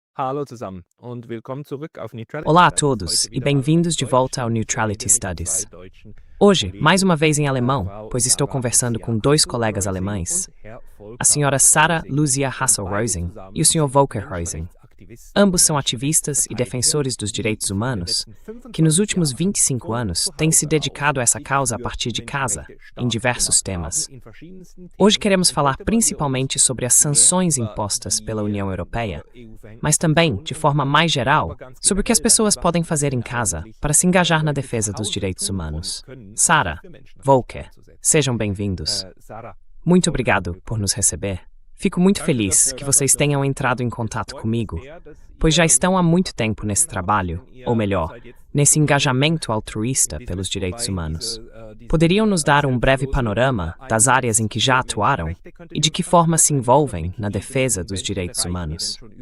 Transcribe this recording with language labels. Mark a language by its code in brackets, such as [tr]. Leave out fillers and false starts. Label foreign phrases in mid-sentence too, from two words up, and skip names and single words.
[de] Hallo zusammen und willkommen zurück auf Neutrality [pt] Olá a [de] Studies. [pt] todos [de] Heute [pt] e [de] wieder [pt] bem-vindos de [de] auf Deutsch. [pt] volta ao [de] Ich [pt] Neutrality [de] rede mit [pt] Studies. [de] zwei deutschen [pt] Hoje, [de] Kollegen, [pt] mais uma vez em alemão, [de] Frau [pt] pois estou [de] Sarah [pt] conversando [de] Lucia [pt] com dois colegas [de] Hasselreusing [pt] alemães, [de] und Herr [pt] a [de] Volker [pt] senhora Sarah [de] Reusing. [pt] Lucia [de] Und beide [pt] Hasselreusing [de] zusammen [pt] e o Sr. [de] sind [pt] Volker Reusing. [de] Menschenrechtsaktivisten [pt] Ambos [de] und [pt] são ativistas e defensores dos [de] Menschenrechtsverteidiger, [pt] direitos [de] die in den [pt] humanos, [de] letzten [pt] que nos [de] 25 [pt] últimos [de] Jahren [pt] 25 [de] von [pt] anos [de] zu [pt] têm se [de] Hause [pt] dedicado a [de] aus [pt] essa [de] sich [pt] causa a [de] für [pt] partir de casa, [de] Menschenrechte [pt] em [de] stark [pt] diversos [de] gemacht haben [pt] temas. [de] in verschiedensten [pt] Hoje [de] Themen. [pt] queremos [de] Und [pt] falar [de] heute wollen wir uns [pt] principalmente sobre as [de] mehr [pt] sanções [de] über [pt] impostas [de] die [pt] pela União Europeia, [de] EU-Verhältnisse [pt] mas também, de forma mais geral, [de] aber ganz [pt] sobre o que as [de] generell [pt] pessoas [de] darüber, [pt] podem [de] was [pt] fazer em [de] denn [pt] casa [de] eigentlich [pt] para se engajar na [de] Leute zu [pt] defesa dos [de] Hause [pt] direitos [de] tun und [pt] humanos. [de] können, um sich [pt] Sarah, [de] für Menschenrechte [pt] Volker, [de] einzusetzen. [pt] sejam bem-vindos. [de] Sarah, [pt] Muito [de] Volker, [pt] obrigado por nos receber. Fico muito feliz que vocês tenham entrado em contato comigo, pois já estão há muito tempo nesse trabalho, ou melhor, nesse engajamento altruísta pelos direitos humanos. Poderiam nos dar um breve panorama das áreas em que já atuaram e de que forma se envolvem na defesa dos direitos humanos?